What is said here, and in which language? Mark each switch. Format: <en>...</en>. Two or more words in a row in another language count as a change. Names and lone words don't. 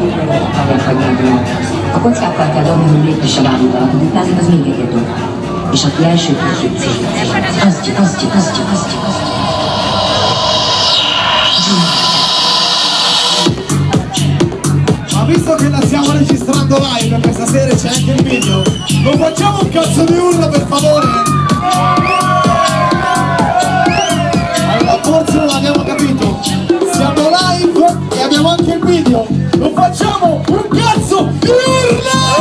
<hu>akarják hagyni. A kockákkal kell dobni, hogy lépesse váróra, ha duplázik, az még egyet dob. És aki első között azt.</hu> <it>Ma visto che la stiamo registrando live, questa sera c'è anche il video, non facciamo un cazzo di urlo per favore? Allora forse non abbiamo capito, siamo live e abbiamo anche il video, non facciamo un cazzo di urlo!</it>